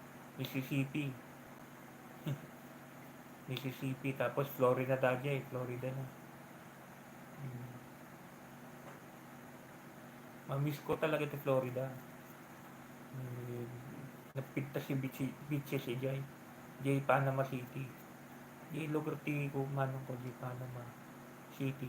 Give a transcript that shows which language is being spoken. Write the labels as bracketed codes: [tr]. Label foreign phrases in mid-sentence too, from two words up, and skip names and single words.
[ilo] Mississippi tapos Florida dagay, Florida na. Mamiss ko talaga ti Florida. Napinta si beaches si Jay Panama City. Jay lugar ti ko manong ko Jay Panama City.